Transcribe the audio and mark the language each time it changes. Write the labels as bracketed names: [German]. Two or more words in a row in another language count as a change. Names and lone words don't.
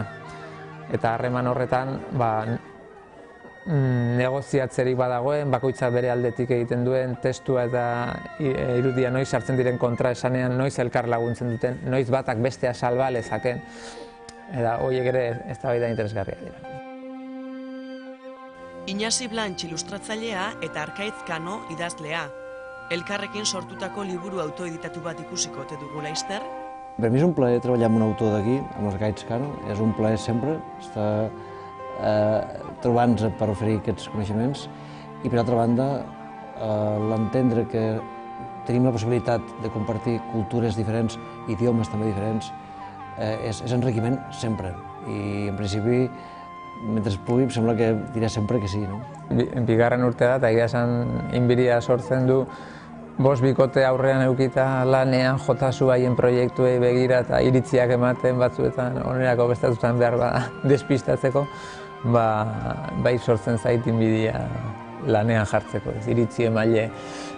[Basque] Eta harreman horretan negoziatzerik badagoen, bakoitza bere aldetik egiten duen, testua eta irudia noiz sartzen diren kontraesanean, noiz elkar laguntzen duten, noiz batak bestea salba lezaken. Eta horiek ere eztabaida interesgarria dira. Iñasi Blanch ilustratzailea eta Arkaitz Kano idazlea. Elkarrekin sortutako liburu autoeditatu bat ikusiko ote dugu laster? [Catalan] Per mi és un plaer treballar amb un autor d'aquí, amb l'Arkaitz Kano. És un plaer sempre estar trobant-nos per oferir aquests coneixements i, per altra banda, l'entendre que tenim la possibilitat de compartir cultures diferents, idiomes també diferents, és enriquiment sempre. I, en principi, mentre pugui, em sembla que diré sempre que sí. [Basque] Bigarren urtea da, eta egia esan inbiria sortzen du, 5 bikote aurrean eukita lanean jotasu haien proiektuei begira eta iritziak ematen batzuetan onerako bestatutan behar despistatzeko, bai sortzen zait inbidia lanean jartzeko, iritzi emaile arloa utzita.